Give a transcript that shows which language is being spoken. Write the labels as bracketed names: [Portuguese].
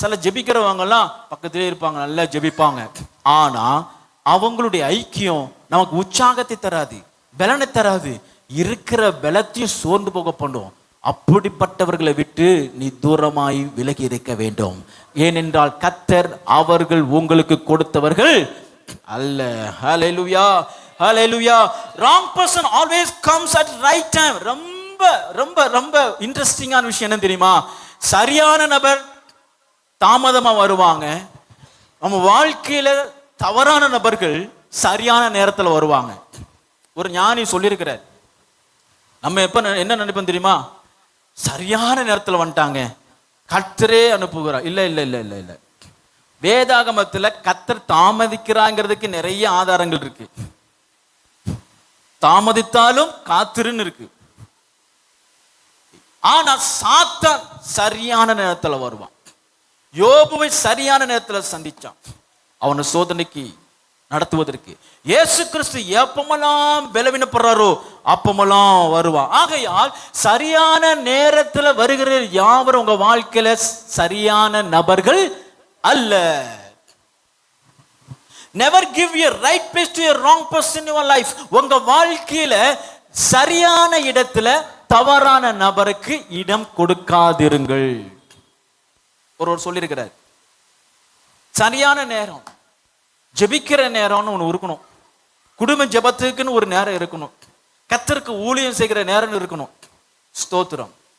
[Tamil] சில ஜெபிக்கிறவங்க எல்லாம் பக்கத்திலே இருப்பாங்க, நல்லா ஜெபிப்பாங்க, ஆனா அவங்களுடைய ஐக்கியம் நமக்கு உற்சாகத்தை தராது, பலனை தராது, இருக்கிற பலத்தையும் சோர்ந்து போக பண்ணும். அப்படிப்பட்டவர்களை விட்டு நீ தூரமாய் விலகி இருக்க வேண்டும். ஏனென்றால் கர்த்தர் அவர்கள் உங்களுக்கு கொடுத்தவர்கள் அல்ல. ஹல்லேலூயா, ஹல்லேலூயா. [English] wrong person always comes at right time. [Tamil] ரொம்ப ரொம்ப ரொம்ப இன்ட்ரெஸ்டிங்கான விஷயம் என்ன தெரியுமா? சரியான நபர் தாமதமா வருவாங்க, நம்ம வாழ்க்கையில தவறான நபர்கள் சரியான நேரத்தில் வருவாங்க. ஒரு ஞானி சொல்லியிருக்கிறார், நம்ம எப்ப என்ன நினைப்போம் தெரியுமா? சரியான நேரத்தில் வந்துட்டாங்க, கர்த்தரே அனுப்புகிறார். இல்ல இல்ல இல்ல இல்ல இல்ல, வேதாகமத்துல கர்த்தர் தாமதிக்கிறாங்கிறதுக்கு நிறைய ஆதாரங்கள் இருக்கு. தாமதித்தாலும் காத்திருன்னு இருக்கு. ஆனா சாத்தான் சரியான நேரத்துல வருவான். யோபுவை சரியான நேரத்துல சந்திச்சான், அவனை சோதனைக்கு நடத்துவதற்கு. இயேசு கிறிஸ்து எப்பமெல்லாம் பலவீனப்படுறாரோ அப்பமெல்லாம் வருவான். ஆகையால் சரியான நேரத்துல வருகிற யாவரும் உங்க வாழ்க்கையில சரியான நபர்கள் அல்ல. [English] Never give your right place to a wrong person in your life. [Tamil] உங்க வாழ்க்கையில சரியான இடத்துல தவறான நபருக்கு இடம் கொடுக்காதிருங்கள். ஒருவர் சொல்லியிருக்கிறார், சரியான நேரம், ஜெபிக்கிற நேரம்னு ஒன்று இருக்கணும். குடும்ப ஜெபத்துக்குன்னு ஒரு நேரம் இருக்கணும். கர்த்தருக்கு ஊழியம் செய்கிற நேரம் இருக்கணும். ஸ்தோத்திரம்.